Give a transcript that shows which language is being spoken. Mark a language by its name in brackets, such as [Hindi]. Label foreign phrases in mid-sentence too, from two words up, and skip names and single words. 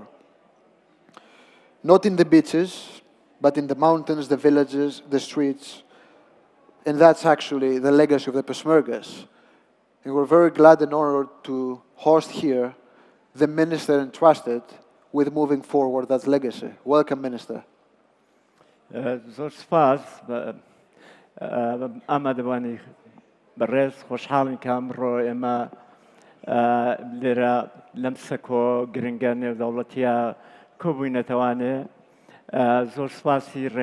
[English] Not in the beaches, but in the mountains, the villages, the streets, and that's actually the legacy of the Peshmergas. And we're very glad and honored to host here the minister entrusted with moving forward that legacy. Welcome, Minister. [Central Kurdish] زۆر سپاس ئامادەبوانی بەڕێز خۆشحاڵین کە ئەمڕۆ ئێمە لێرە لەم سەکۆ گرنگە نێودەوڵەتیە کۆبووینەتەوانێ زۆر سپاسی